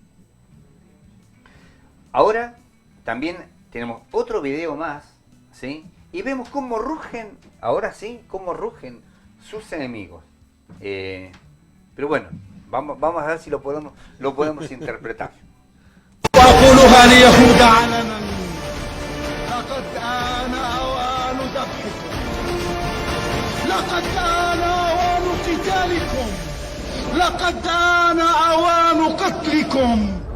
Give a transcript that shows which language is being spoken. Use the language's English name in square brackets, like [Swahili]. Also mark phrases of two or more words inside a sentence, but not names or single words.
[Spanish] Ahora también tenemos otro video más, ¿sí? Y vemos cómo rugen, ahora sí, cómo rugen sus enemigos. Pero bueno, vamos a ver si lo podemos interpretar. [Arabic] وأقولها ليهود علنا لقد آن أوان ذبحكم لقد آن أوان قتالكم لقد آن أوان قتلكم.